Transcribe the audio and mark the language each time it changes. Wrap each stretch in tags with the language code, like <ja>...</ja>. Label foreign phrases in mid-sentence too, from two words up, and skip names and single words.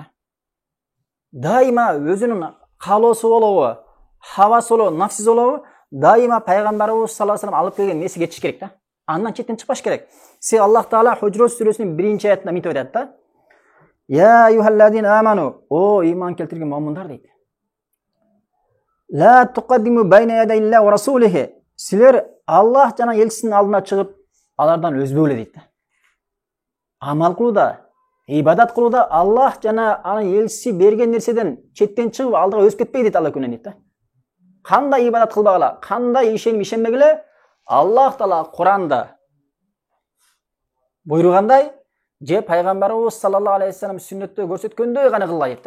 <ky>Дайыма өзүнүн каалоосу болобу, хавасы болобу, нафсиси болобу, дайыма пайгамбарыбыз</ky> <ar>صلى الله عليه وسلم</ar> <ky>алып келген нерсеге кетиш керек да. Андан четтен чыкпаш керек. Се Аллах Таала Худжрот сүрөсүнүн 1-аятында мынтип айтат да.</ky> <ar>يا أيها الذين آمنوا,</ar> <ky>о иман келтирген му'миндар дейт.</ky> <ar>لا تقدموا بين يدي الله ورسوله.</ar> <ky>Силер Аллах жана элчисинин алдына чыгып, алардан өзбөгүлө дейт да. Амал кылууда, ибадат кылууда Аллах жана анын элчиси берген нерседен четтен чыгып алдыга өсүп кетпей дейт Алла күнүнөн дейт да. Кандай ибадат кылбагыла, кандай ишенип ишенбегиле, Аллах Таала Куранда буйругандай, же пайгамбарыбыз</ky> <ar>صلى الله عليه وسلم</ar> <ky>сүннөттө көрсөткөндөй гана кылгыла дейт да.</ky>